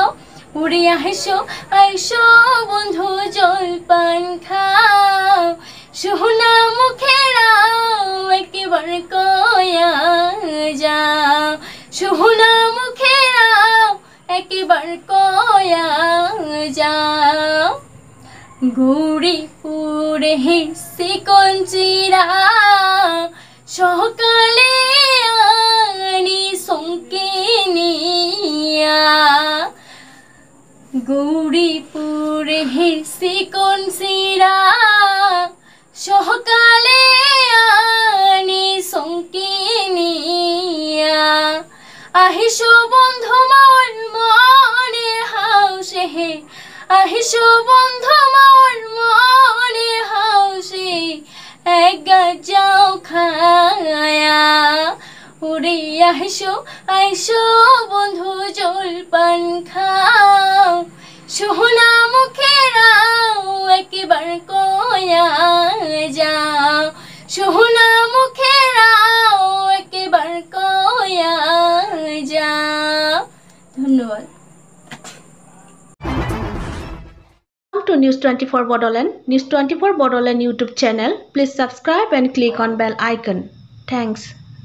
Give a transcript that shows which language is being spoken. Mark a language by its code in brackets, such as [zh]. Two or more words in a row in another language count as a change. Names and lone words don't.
[as] ওরে আইছো আইছো বন্ধু জল পান খাও সোনা মুখেরা একেবার কয়া যাও সোনা মুখেরা একেবার কয়া যাও গৌরীপুরে হেসে কঞ্চিরা সকালে আনি সংকিনিয়া গৌরীপুরে হেসে কঞ্চিরা সকালে আনি সংকিনিয়া আহিছো বন্ধু মোর মনের হাউসে হে আহিছো বন্ধু মোর মনের হাউসে এক গাজাও খায়া ওরে আহিছো আইছো বন্ধু জল পান খাও সোনা মুখেরা একেবার কয়া যাও সোনা মুখেরা একেবার কয়া যাও ধন্যবাদ [en] To News 24 Bodoland, News 24 Bodoland YouTube channel. Please subscribe and click on bell icon. Thanks.